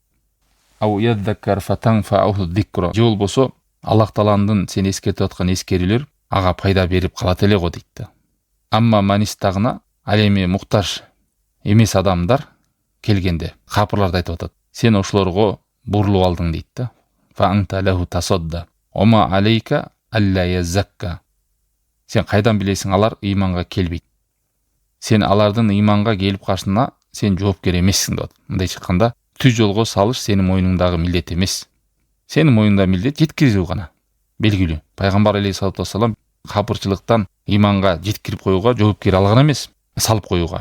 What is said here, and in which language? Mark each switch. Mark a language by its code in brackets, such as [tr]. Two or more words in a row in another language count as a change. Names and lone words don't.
[ar] أو يذكر فتنفعه الذكرى. [ky] Же болбосо Аллах Тааланын сени эскертип аткан эскерүүлөр ага пайда берип калат эле го дейт да. [ar] أما من استغنى, [ky] ал эми муктаж эмес адамдар келгенде, капырларды айтып атат: сен ошолорго бурулуп алдың дейт да. [ar] فأنت له تصدى. وما عليك ألا يزكى. [ky] Сен кайдан билесиң алар ыйманга келбейт? Сен алардын ыйманга келип калышына сен жоопкер эмессиң деп. Мындай чыкканда, түз жолго салыш сенин мойнуңдагы милдет эмес. Сенин мойнуңда милдет жеткирүү гана. Белгилүү. Пайгамбар [ar] عليه الصلاة والسلام [ky] капырчылыктан ыйманга жеткирип коюуга жоопкер алган эмес, салып коюуга.